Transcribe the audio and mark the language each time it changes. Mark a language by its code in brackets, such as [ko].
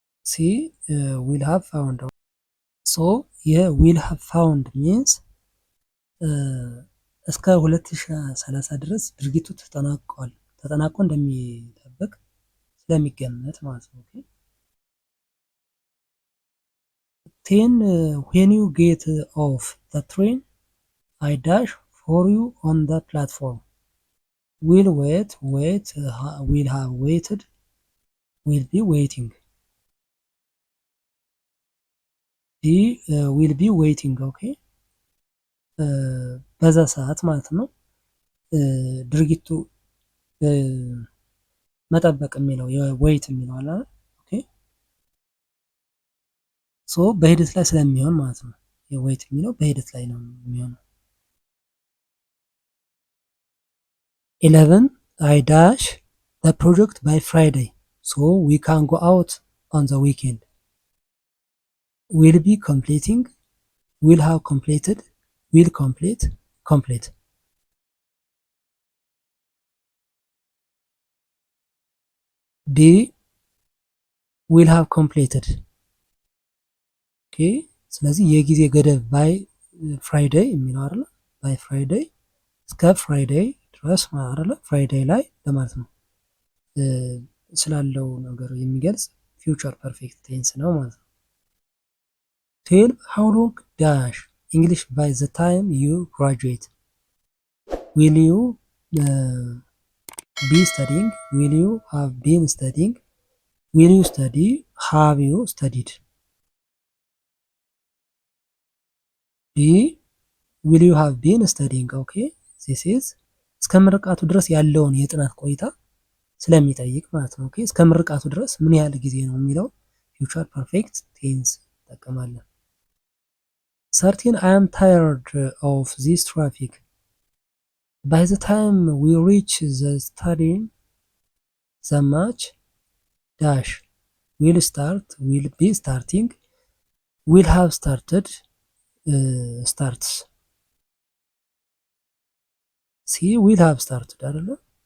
[en] C will have found. So yeah, will have found means [am] እስከ 2030 ድረስ ድርጊቱ ተጠናቆ እንደሚጠበቅ ስለሚገመት ማለት ነው። ኦኬ [en] 10 when you get off the train I dash for you on the platform will wait, wait, will have waited, will be waiting. B will be waiting. [am] ኦኬ በዛ ሰዓት ማለት ነው ድርጊቱ መጠበቅ የሚለው የዌይት የሚለው አለ። ኦኬ ሶ በሂደት ላይ ስለሚሆን ማለት ነው። የዌይት የሚለው በሂደት ላይ ነው የሚሆነው። 11 [en] I dash the project by Friday so we can go out on the weekend. Will be completing, will have completed, will complete, complete. D will have completed. [am] ኦኬ ስለዚህ የጊዜ ገደብ ባይ ፍራይዴይ የሚለው አይደለ? ባይ ፍራይዴይ እስከ ፍራይዴይ ድረስ አይደለ? ፍራይዴይ ላይ ለማለት ነው ስላለው ነገር የሚገልጽ ፊውቸር ፐርፌክት ቴንስ ነው ማለት ነው። 12 [en] how long dash English by the time you graduate? Will you be studying? Will you have been studying? Will you study? Have you studied? B will you have been studying? Okay this is [am] እስከ ምርቃቱ ድረስ ያለውን የጥናት ቆይታ ስለሚጠይቅ ማለት ነው። ኦኬ እስከ ምርቃቱ ድረስ ምን ያህል ጊዜ ነው የሚለው ፊውቸር ፐርፌክት ቴንስ እንጠቀማለን። 13 [en] I am tired of this traffic by the time we reach the studying the match dash will be starting will have started starts ሲ will have started [am] አይደለ?